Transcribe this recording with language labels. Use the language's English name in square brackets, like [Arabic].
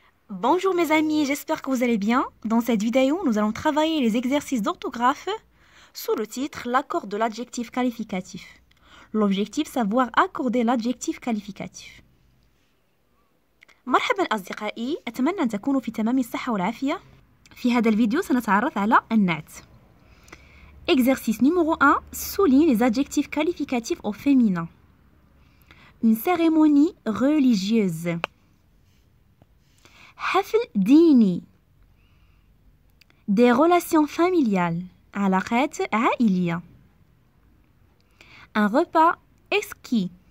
[French] Bonjour mes amis, j'espère que vous allez bien. Dans cette vidéo, nous allons travailler les exercices d'orthographe sous le titre l'accord de l'adjectif qualificatif. L'objectif, savoir accorder l'adjectif qualificatif. [Arabic] مرحبا أصدقائي، أتمنى أن تكونوا في تمام الصحة والعافية. في هذا الفيديو سنتعرف على النعت. [French] Exercice numéro 1, souligne les adjectifs qualificatifs au féminin. Une cérémonie religieuse. حفل ديني. Des relations familiales. علاقات عائلية. Un repas exquis.